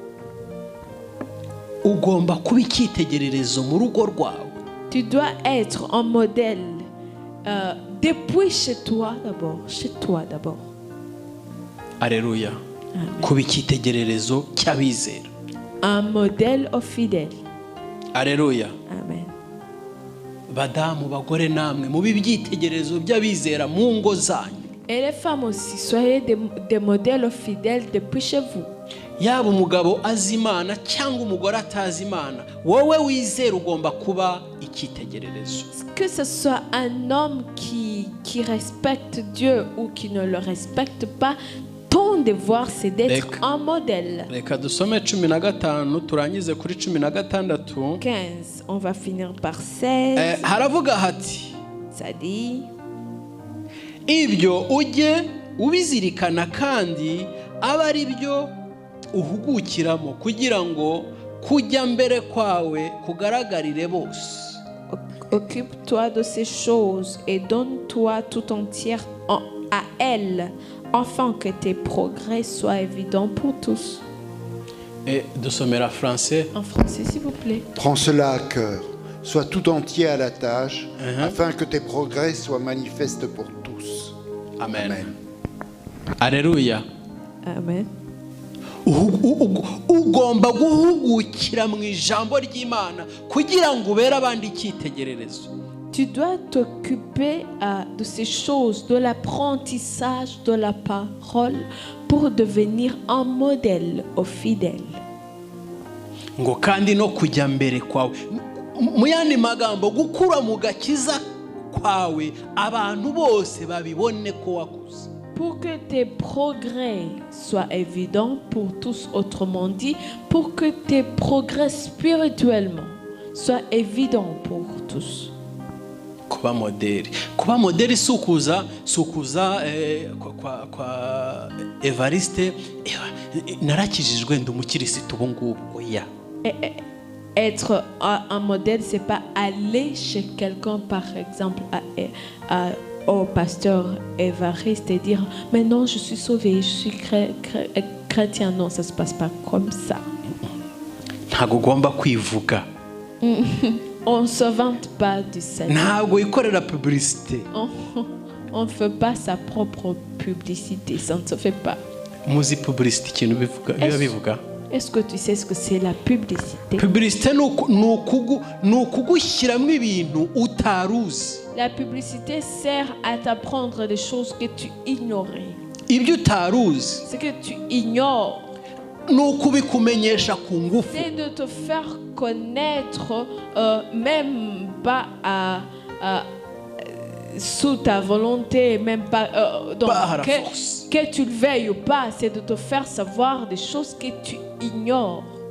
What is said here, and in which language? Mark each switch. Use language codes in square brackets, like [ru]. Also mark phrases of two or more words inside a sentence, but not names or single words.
[fr] Tu dois être un modèle depuis chez toi d'abord. Chez toi d'abord. Alléluia. Un modèle au fidèle. Alléluia. Amen. [rw] Badamu bagore namwe mu bibyitegererezo by'abizera mu ngo zanyu. [fr] Et les femmes aussi, soyez des modèles fidèles depuis chez vous. [rw] Yaba umugabo azi Imana cyangwa umugore atazi Imana, wowe wizera ugomba kuba icyitegererezo. [fr] Que ce soit un homme qui respecte Dieu ou qui ne le respecte pas, ton devoir c'est d'être un modèle. [rw] Reka dusome 15 turangize kuri 16. 15, [fr] on va finir par 16. [rw] Haravuga hati, [fr] ça dit, [rw] ibyo ujye ubizirikana kandi aba ari byo uhugukiramo kugira ngo kujya mbere kwawe kugaragarire bose. [fr] Occupe-toi de ces choses et donne-toi tout entière à elles, afin que tes progrès soient évidents pour tous. Et de sommer en français. En français, s'il vous plaît. Prends cela à cœur. Sois tout entier à la tâche, afin que tes progrès soient manifestes pour tous. Amen. Amen. Alléluia. Amen. [rw] Ugomba guhugukira mu ijambo ry'Imana kugira ngo ubere abandi icyitegererezo. [fr] Tu dois t'occuper de ces choses, de l'apprentissage de la parole pour devenir un modèle aux fidèles. [rw] Ngo kandi no kujya mbere kwawe. Mu yandi magambo gukura mu gakiza kwawe abantu bose babibone ko wakuze. [fr] Pour que tes progrès soient évidents pour tous, autrement dit, pour que tes progrès spirituellement soient évidents pour tous. [rw] kuba modeli. Kuba modeli si ukuza kwa Evariste narakijijwe ndi umukirisitu ubu ngubu. Oya. [fr] Être un modèle, c'est pas aller chez quelqu'un, par exemple, au pasteur Évariste et dire mais non, je suis sauvé, je suis chrétien. Non, ça se passe pas comme ça. [rw] Ntago ugomba kwivuga. [fr] On se vante pas du salut. [rw] Ntago ikorera publicité. [fr] On fait pas sa propre publicité, ça ne se fait pas. [rw] Muzi publicité ikintu bivuga? [fr] Est-ce que tu sais ce que c'est la publicité? [rw] Publicité ni ukugushyiramo ibintu utaruzi. [fr] La publicité sert à t'apprendre des choses que tu ignorais. [rw] Ibyo utaruzi. [fr] Ce que tu ignores. [rw] Ni ukubikumenyesha ku ngufu. [fr] C'est de te faire connaître, même pas sous ta volonté, même pas que tu le veuilles ou pas, c'est de te faire savoir des choses que tu ignores.